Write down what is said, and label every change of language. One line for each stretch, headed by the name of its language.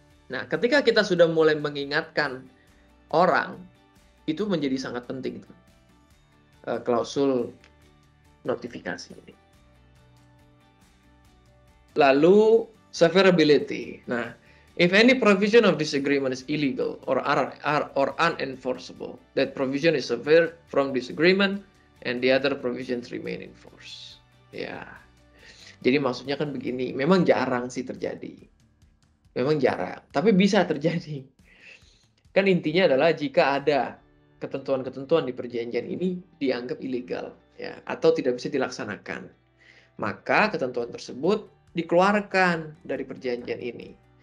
Indonesian: Nah, ketika kita sudah mulai mengingatkan orang, itu menjadi sangat penting klausul notifikasi ini. Lalu severability.
English: Nah, if any provision of this agreement is illegal or unenforceable, that provision is severed from this agreement and the other provisions remain in force.
Indonesian: Ya. Jadi maksudnya kan begini, memang jarang sih terjadi. Memang jarang, tapi bisa terjadi. Kan intinya adalah jika ada ketentuan-ketentuan di perjanjian ini dianggap ilegal ya, atau tidak bisa dilaksanakan, maka ketentuan tersebut dikeluarkan dari perjanjian ini.